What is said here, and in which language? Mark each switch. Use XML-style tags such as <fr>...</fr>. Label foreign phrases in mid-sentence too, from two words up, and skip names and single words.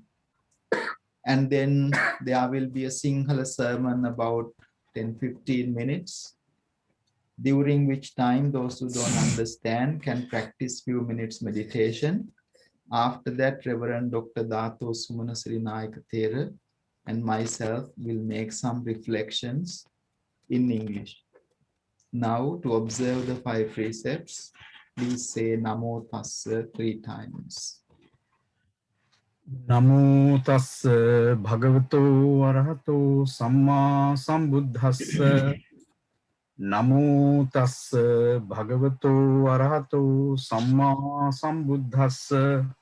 <en>And then there will be a Sinhala sermon about 10-15 minutes, during which time those who don't understand can practice few minutes meditation. After that, Reverend Dr. Dato Sumanasri Nayakathera and myself will make some reflections in English. Now, to observe the 5 precepts, please say</en> <pi>Namo Tassa</pi> <en>3 times.</en> <pi>Namo tassa bhagavato arahato samma sambuddhassa. Namo tassa bhagavato arahato samma sambuddhassa.</pi>